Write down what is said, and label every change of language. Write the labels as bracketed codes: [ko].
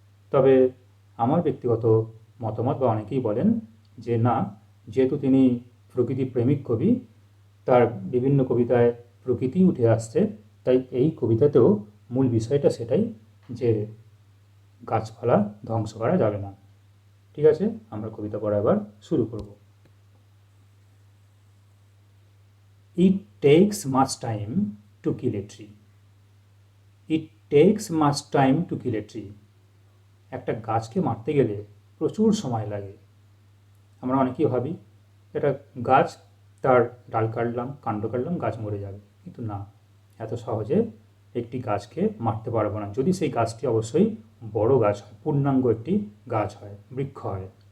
[bn] তবে আমার ব্যক্তিগত মতামত, বা অনেকেই বলেন যে না, যেহেতু তিনি প্রকৃতি প্রেমিক কবি, তার বিভিন্ন কবিতায় প্রকৃতি উঠে আসছে, তাই এই কবিতাতেও মূল বিষয়টা সেটাই, যে গাছপালা ধ্বংস করা যাবে না। ঠিক আছে, আমরা কবিতা পড়া এবার শুরু করব। [en] It takes much time to kill a tree. It takes much time to kill a tree. [bn] একটা গাছকে মারতে গেলে প্রচুর সময় লাগে। আমরা অনেকেই ভাবি এটা গাছ, তার ডাল কাটলাম, কাণ্ড কাটলাম, গাছ মরে যাবে, কিন্তু না, এত সহজে একটি গাছকে মারতে পারবো না, যদি সেই গাছটি অবশ্যই বড় গাছ হয়, পূর্ণাঙ্গ একটি গাছ হয়, বৃক্ষ হয়।